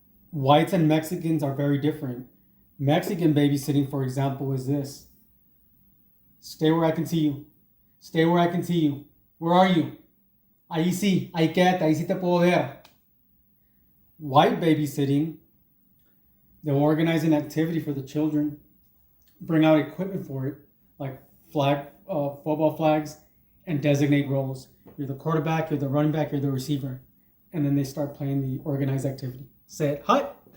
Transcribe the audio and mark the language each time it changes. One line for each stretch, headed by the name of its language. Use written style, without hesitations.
English: Whites and Mexicans are very different. Mexican babysitting, for example, is this: stay where I can see you. Stay where I can see you. Where are you?
Spanish: Ahí sí, ahí quédate, ahí sí te puedo ver.
English: White babysitting, they'll organize an activity for the children, bring out equipment for it, like football flags, and designate roles. You're the quarterback, you're the running back, you're the receiver. And then they start playing the organized activity. Set, hut.